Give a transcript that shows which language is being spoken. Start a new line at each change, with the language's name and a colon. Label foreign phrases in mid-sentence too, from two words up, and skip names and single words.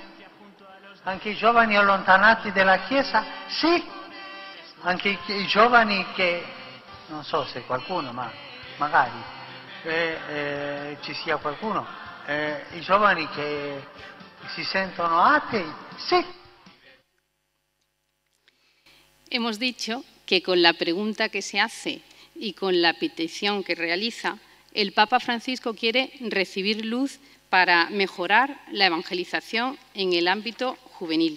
Italian: Anche i giovani allontanati dalla Chiesa, sì. Anche i giovani che, non so se qualcuno, ma magari ci sia qualcuno, i giovani che si sentono atei,
Spanish: sí. Hemos dicho que con la pregunta que se hace y con la petición que realiza, el Papa Francisco quiere recibir luz para mejorar la evangelización en el ámbito juvenil.